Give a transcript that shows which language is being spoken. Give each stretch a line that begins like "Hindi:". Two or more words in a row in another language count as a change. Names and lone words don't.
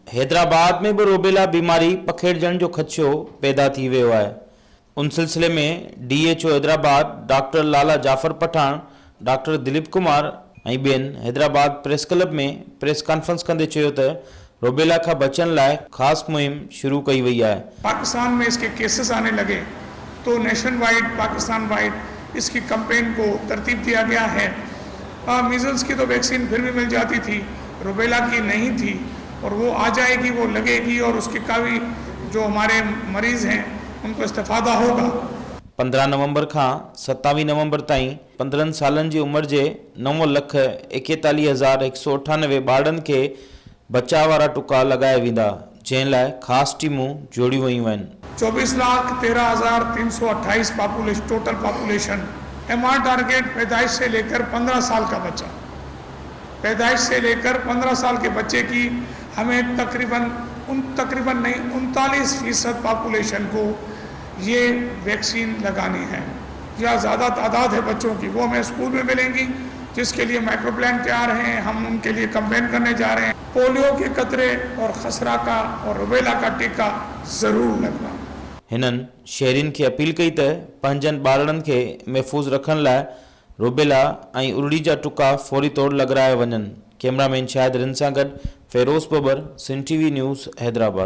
Sindhi: हैदराबाद में भी रूबेला बीमारी पखेड़जण जो खदशो पैदा थी वियो आहे। उन सिलसिले में DHO हैदराबाद डॉक्टर लाला जाफर पठान, डॉक्टर दिलीप कुमार ऐं ॿियनि हैदराबाद प्रेस क्लब में
English: press conference
Sindhi: कंदे चयो त रूबेला खां बचण लाइ ख़ासि मुहिम शुरू कई वई आहे।
Urdu: پاکستان میں اس کے کیسز آنے لگے تو
English: nation wide, Pakistan wide
Urdu: اس کی کیمپین کو ترتیب دیا گیا ہے. میزلز کی تو ویکسین پھر بھی مل جاتی تھی، روبیلا کی نہیں تھی، اور وہ آ جائے گی، وہ لگے گی، اور اس کے کافی جو ہمارے مریض ہیں ان کو استفادہ ہوگا.
Sindhi: 15 नवंबर खां 27 नवंबर ताईं 15 सालनि जी उमिरि जे 9,41,198 ॿारनि खे बचाव वारा टुका लॻाया वेंदा, जंहिं लाइ ख़ासि टीमूं जोड़ियूं वयूं आहिनि।
English: 24,13,328 population, total population.
Urdu: MR ٹارگٹ پیدائش سے لے کر 15 سال کا بچہ، پیدائش سے لے کر 15 سال کے بچے کی ہمیں تقریباً 39% پاپولیشن کو یہ ویکسین لگانی ہے، یا زیادہ تعداد ہے بچوں کی، وہ ہمیں اسکول میں ملیں گی، جس کے لیے
English: micro plan
Urdu: تیار ہیں. ہم ان کے لیے کیمپین کرنے جا رہے ہیں۔ پولیو کے قطرے اور خسرہ کا اور روبیلا کا ٹیکا ضرور لگنا.
Sindhi: हिननि शहरियुनि खे अपील कई त पंहिंजनि ॿारनि खे महफ़ूज़ रखण लाइ रूबेला ऐं उरड़ी जा टुका फौरी तौरु लॻाराया वञनि। कैमरामैन शाहिद रिन सां गॾु फ़िरोज़ बबर, सिंध TV न्यूज़, हैदराबाद।